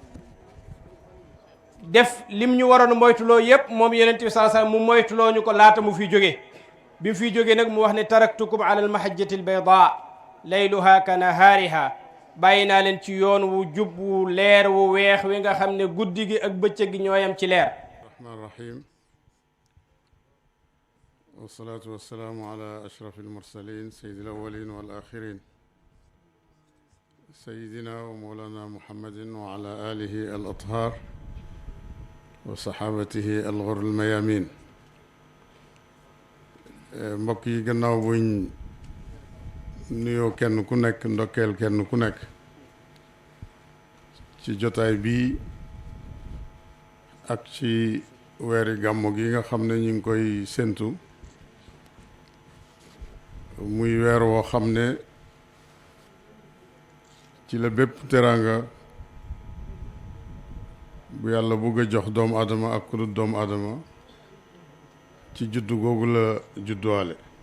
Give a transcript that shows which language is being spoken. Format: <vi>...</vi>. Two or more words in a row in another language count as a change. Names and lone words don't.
<wo>def lim ñu waroon moytuloo yépp moom yonent bi</wo> <ar>صلى الله عليه وسلم</ar> <wo>mu moytuloo ñu ko laata mu fi jóge bi mu fiy jógee nag mu wax ne</wo> <ar>تركتكم على المحجة البيضاء ليلها كنهارها</ar> <wo>bàyyi naa leen ci yoon wu jub wu leer wu weex wi nga xam ne guddi gi ak bëccëg gi ñooyam ci leer.</wo> <ar>رحمن رحيم والصلاة والسلام على أشرف المرسلين سيد الأولين والآخرين سيدنا ومولانا محمد وعلى آله الأطهار وصحابته الغر الميامين.</ar> <wo>mbokk yi gannaaw buñ nuyoo kenn ku nekk ndokkeel kenn ku nekk ci jotaay bii ak ci weeri gàmmu gi nga xam ne ñu ngi koy séntu muy weer woo xam ne ci la bépp teraanga bu yàlla bugg a jox doomu aadama ak ku dul doomu aadama ci juddu googu la judduwaale.</wo>